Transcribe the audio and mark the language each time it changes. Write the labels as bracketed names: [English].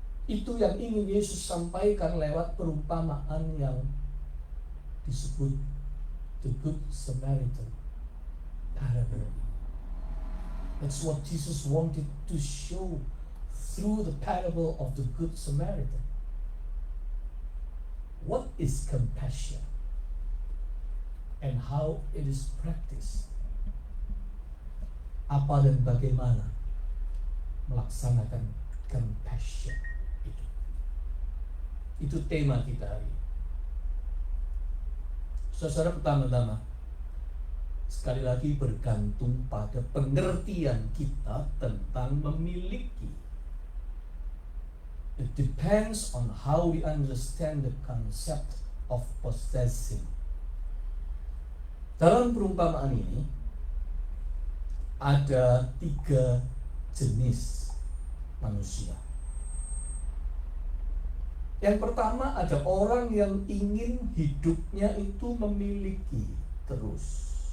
[Indonesian] Itu yang ingin Yesus sampaikan lewat perumpamaan yang disebut the Good Samaritan parable. [English] That's what Jesus wanted to show through the parable of the Good Samaritan. What is compassion and how it is practiced? [Indonesian] Apa dan bagaimana melaksanakan compassion itu? Itu tema kita hari ini. Saudara, pertama-tama, sekali lagi bergantung pada pengertian kita tentang memiliki. [English] It depends on how we understand the concept of possessing. [Indonesian] Dalam perumpamaan ini ada 3 jenis manusia. Yang pertama, ada orang yang ingin hidupnya itu memiliki terus.